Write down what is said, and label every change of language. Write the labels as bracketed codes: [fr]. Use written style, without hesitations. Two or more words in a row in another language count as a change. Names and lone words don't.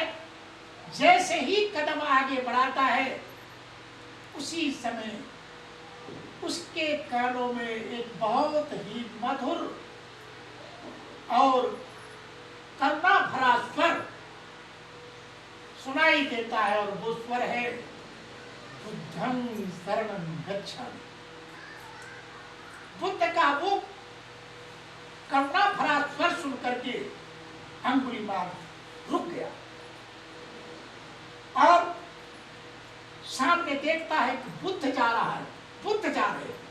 [hi] जैसे ही कदम आगे बढ़ाता है, उसी समय उसके कानों में एक बहुत ही मधुर और करुणा भरा स्वर सुनाई देता है, और वो स्वर है [pi] बुद्धं शरणं गच्छामि। [hi] बुद्ध का वो करुणा भरा स्वर सुन करके अंगुलीमाल रुक गया और सामने देखता है कि बुद्ध जा रहा है, बुद्ध जा रहे हैं।